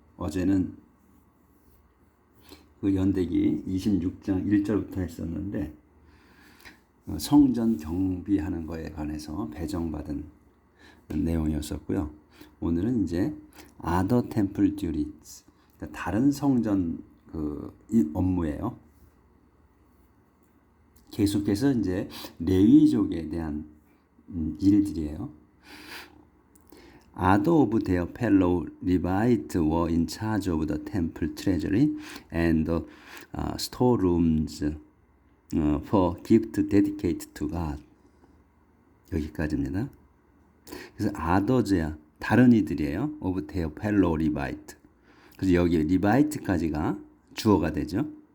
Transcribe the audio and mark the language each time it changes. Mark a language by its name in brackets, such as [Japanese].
[Korean] 어제는 그 연대기 26장 1절부터 했었는데 성전 경비하는 거에 관해서 배정받은 내용이었었고요. 오늘은 이제 [English] other temple duties, [Korean] 그러니까 다른 성전 이 업무예요. 계속해서 이제 레위족에 대한 일들이에요. [English] Other of their fellow Levites were in charge of the temple treasury and the storerooms for gift dedicated to God. [Korean] 여기까지입니다. 그래서 others야 다른 이들이에요. [English] of their fellow Levite. [Korean] 그래서 여기 Levite까지가 주어가 되죠.